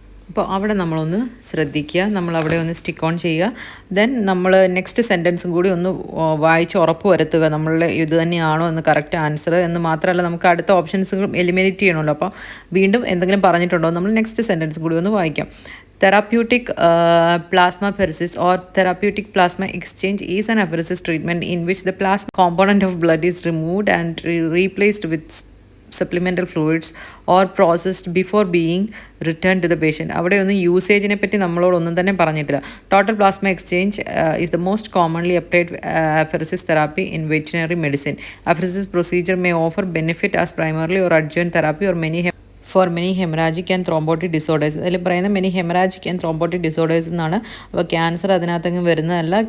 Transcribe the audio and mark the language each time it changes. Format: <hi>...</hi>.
<ml>അപ്പോൾ അവിടെ നമ്മളൊന്ന് ശ്രദ്ധിക്കുക, നമ്മളവിടെ ഒന്ന് സ്റ്റിക്ക് ഓൺ ചെയ്യുക. ദെൻ നമ്മൾ നെക്സ്റ്റ് സെൻറ്റൻസും കൂടി ഒന്ന് വായിച്ച് ഉറപ്പ് വരുത്തുക നമ്മളുടെ ഇത് തന്നെയാണോ എന്ന് കറക്റ്റ് ആൻസർ എന്ന്. മാത്രമല്ല നമുക്ക് അടുത്ത ഓപ്ഷൻസും എലിമിനേറ്റ് ചെയ്യണമല്ലോ. അപ്പോൾ വീണ്ടും എന്തെങ്കിലും പറഞ്ഞിട്ടുണ്ടോ നമ്മൾ നെക്സ്റ്റ് സെൻറ്റൻസ് കൂടി ഒന്ന് വായിക്കാം.</ml> <en>Therapeutic plasmapheresis or therapeutic plasma exchange is an apheresis treatment in which the plasma component of blood is removed and replaced with supplemental fluids or processed before being return to the patient.</en> <ml>അവിടെ ഒന്നും യൂസേജിനെ പറ്റി നമ്മളോടൊന്നും തന്നെ പറഞ്ഞിട്ടില്ല.</ml> <en>Total plasma exchange is the most commonly applied apheresis therapy in veterinary medicine. Apheresis procedure may offer benefit as primarily or adjunct therapy or for many haemorrhagic and thrombotic disorders.</en> <ml>അതിൽ പറയുന്ന</ml> <en>many haemorrhagic and thrombotic disorders</en> <ml>എന്നാണ്. അപ്പോൾ cancer അതിനകത്തങ്ങ് വരുന്നതല്ല.</ml>